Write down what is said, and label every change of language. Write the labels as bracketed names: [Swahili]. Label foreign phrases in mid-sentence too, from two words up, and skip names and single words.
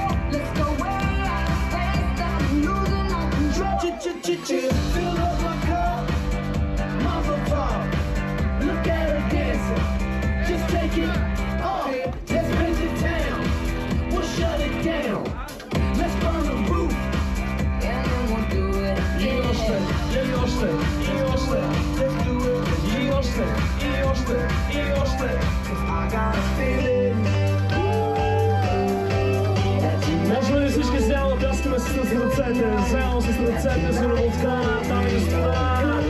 [English] Let's go way out of space. I'm losing all control. Fill up my cup, muzzle top. Look at her dancing. Just take it off. Let's paint the town. We'll shut it down. Let's burn the roof. [Bulgarian] И още, и още, и още, и още, и още, и още. Можем ли всички заедно пляскаме с ръцете, заедно с ръцете за любовта, дами и господа?